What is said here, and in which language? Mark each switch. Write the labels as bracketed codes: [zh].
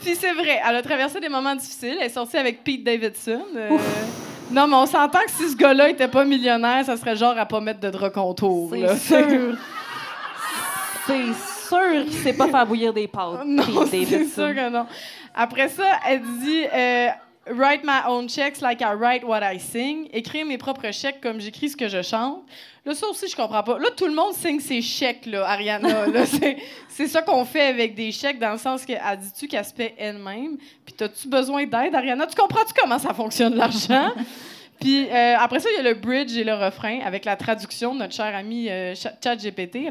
[fr] Puis c'est vrai, elle a traversé des moments difficiles. Elle est sortie avec Pete Davidson. Non, mais on s'entend que si ce gars-là était pas millionnaire, ça serait genre à pas mettre de drap contour. C'est sûr. C'est sûr qu'il sait pas faire bouillir des pâtes. Non, c'est sûr que non. Après ça, elle dit [en] Write my own checks like I write what I sing. [fr] Écrire mes propres chèques comme j'écris ce que je chante. Là, ça aussi, je comprends pas. Là, tout le monde signe ses chèques, là, Ariana. Là, c'est ça qu'on fait avec des chèques, dans le sens qu'elle dit-tu qu'elle se paie elle-même? Puis t'as-tu besoin d'aide, Ariana? Tu comprends-tu comment ça fonctionne, l'argent? Puis après ça, il y a le bridge et le refrain avec la traduction de notre cher ami ChatGPT.